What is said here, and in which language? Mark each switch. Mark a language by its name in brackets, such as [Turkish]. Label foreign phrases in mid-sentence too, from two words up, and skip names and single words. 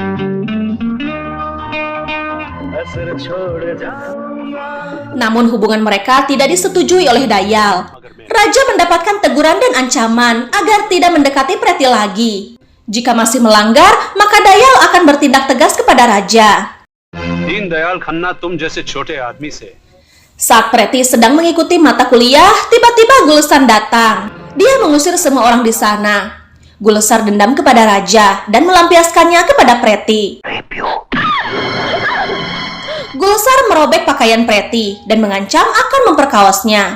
[Indonesian] Namun hubungan mereka tidak disetujui oleh Dayal. Raja mendapatkan teguran dan ancaman agar tidak mendekati Preti lagi. Jika masih melanggar, maka Dayal akan bertindak tegas kepada Raja. [Hindi] दीनदयाल खन्ना तुम जैसे छोटे आदमी से [Indonesian] Saat Preti sedang mengikuti mata kuliah, tiba-tiba Gulesan datang. Dia mengusir semua orang di sana. Gulesar dendam kepada Raja dan melampiaskannya kepada Preti. Gulesar merobek pakaian Preti dan mengancam akan memperkawasnya.